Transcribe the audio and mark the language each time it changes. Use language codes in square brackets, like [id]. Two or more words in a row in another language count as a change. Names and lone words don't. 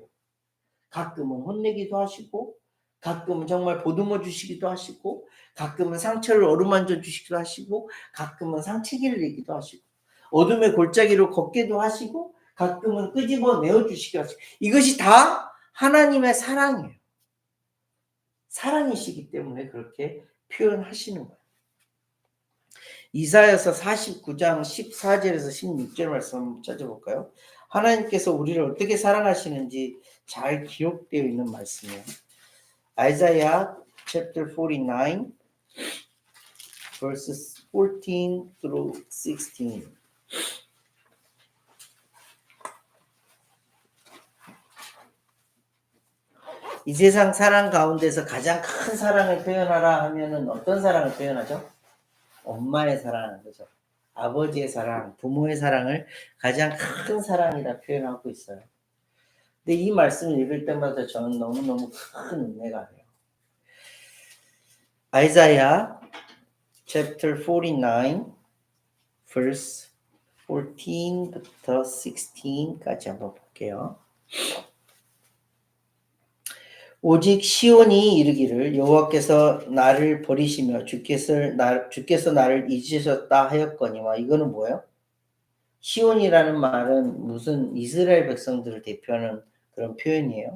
[ko] 가끔은 혼내기도 하시고 가끔은 정말 보듬어 주시기도 하시고 가끔은 상처를 어루만져 주시기도 하시고 가끔은 상체기를 내기도 하시고 어둠의 골짜기로 걷기도 하시고 가끔은 끄집어 내어주시기도 하시고 이것이 다 하나님의 사랑이에요. 사랑이시기 때문에 그렇게 표현하시는 거예요. 이사야서 49장 14절에서 16절 말씀 한번 찾아볼까요? 하나님께서 우리를 어떻게 사랑하시는지 잘 기록되어 있는 말씀이에요. [en] Isaiah chapter 49 verses 14 through 16. [ko] 이 세상 사랑 가운데서 가장 큰 사랑을 표현하라 하면은 어떤 사랑을 표현하죠? 엄마의 사랑하는 거죠. 아버지의 사랑, 부모의 사랑을 가장 큰 사랑이라 표현하고 있어요. 근데 이 말씀을 읽을 때마다 저는 너무너무 큰 은혜가 돼요. 아이사야 [en] chapter 49 verse 14 [ko] 부터 16까지 한번 볼게요. 오직 시온이 이르기를 여호와께서 나를 버리시며 주께서 나를 잊으셨다 하였거니와 이거는 뭐예요? 시온이라는 말은 무슨 이스라엘 백성들을 대표하는 그런 표현이에요.